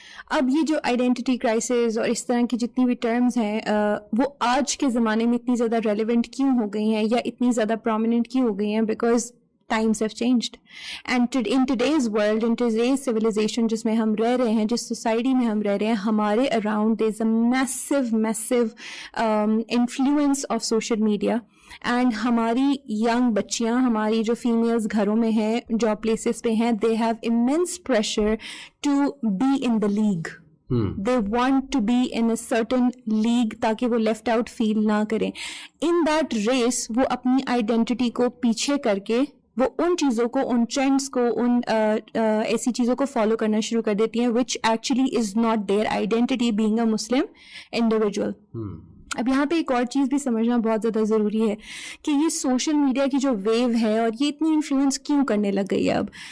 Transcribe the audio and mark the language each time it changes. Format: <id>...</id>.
<ur>اب یہ جو آئیڈینٹی کرائسس اور اس طرح کی جتنی بھی ٹرمز ہیں وہ آج کے زمانے میں اتنی زیادہ ریلیونٹ کیوں ہو گئی ہیں یا اتنی زیادہ پرومیننٹ کیوں ہو گئی ہیں؟ Because</ur> <en>times have changed, and in today's world, in today's civilization</en> <ur>جس میں ہم رہ رہے ہیں, جس سوسائٹی میں ہم رہ رہے ہیں, ہمارے</ur> <en>around there's a massive influence of social media.</en> <ur>And ہماری ینگ بچیاں, ہماری جو فیمیلز گھروں میں ہیں, جاب پلیسز پہ ہیں,</ur> <en>They have immense pressure to be in the league. They want to be in a certain league</en> <ur>تاکہ وہ لیفٹ آؤٹ فیل نہ کریں.</ur> <en>In that race</en> <ur>وہ اپنی آئیڈینٹی کو پیچھے کر کے وہ ان چیزوں کو, ان ٹرینڈس کو, ان ایسی چیزوں کو فالو کرنا شروع کر دیتی ہیں</ur> <en>which actually is not their identity being a Muslim individual.</en> <ur>اب یہاں پہ ایک اور چیز بھی سمجھنا بہت زیادہ ضروری ہے کہ یہ سوشل میڈیا کی جو ویو ہے اور یہ اتنی انفلوئنس کیوں کرنے لگ گئی ہے اب.</ur>